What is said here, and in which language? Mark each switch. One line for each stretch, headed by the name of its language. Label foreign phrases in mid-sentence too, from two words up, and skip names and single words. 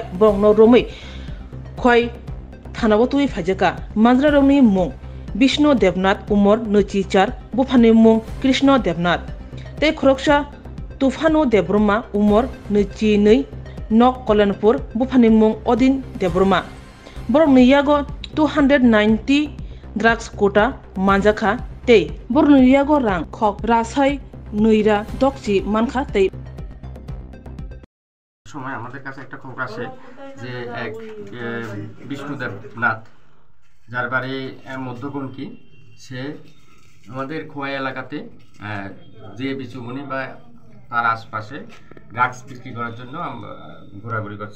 Kok Borok: borokno romoi khoi thanao tui phajaka manjra rongni mung Bishnu Devnath Umar Nuchi 4 bufani mung Krishna Devnath tei khoroksa Tufano Debroma Umar Nuchi 2 Nok Kolanpur bufani mung Odin Debroma borokni yago 290 drugs quota manjaka tei borokni yago rang khok rasai nuira dokchi manka tei
Bangla: সময় আমাদের কাছে একটা খবর আসে যে এক বিষ্ণুদেব নাথ যার বাড়ি মধ্যগণকি সে আমাদের খোয়াই এলাকাতে যে বিচুমনি বা তার আশপাশে ড্রাগস বিক্রি করার জন্য ঘোরাঘুরি করছে।